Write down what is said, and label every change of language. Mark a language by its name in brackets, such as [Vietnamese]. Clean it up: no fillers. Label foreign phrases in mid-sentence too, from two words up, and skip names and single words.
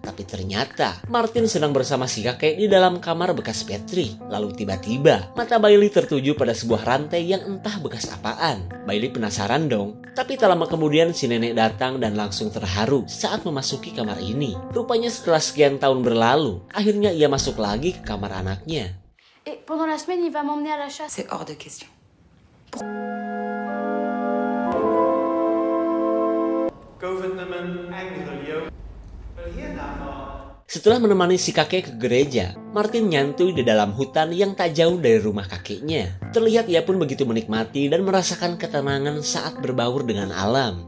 [Indonesian] Tapi ternyata, Martin sedang bersama si kakek di dalam kamar bekas Patrick. Lalu tiba-tiba, mata Bailey tertuju pada sebuah rantai yang entah bekas apaan. Bailey penasaran dong. Tapi tak lama kemudian si nenek datang dan langsung terharu saat memasuki kamar ini. Rupanya setelah sekian tahun berlalu, akhirnya ia masuk lagi ke kamar anaknya. [French] Et pendant la semaine, il va m'emmener à la chasse. C'est hors de question. [Indonesian] Setelah menemani si kakek ke gereja, Martin nyantui di dalam hutan yang tak jauh dari rumah kakeknya. Terlihat ia pun begitu menikmati dan merasakan ketenangan saat berbaur dengan alam.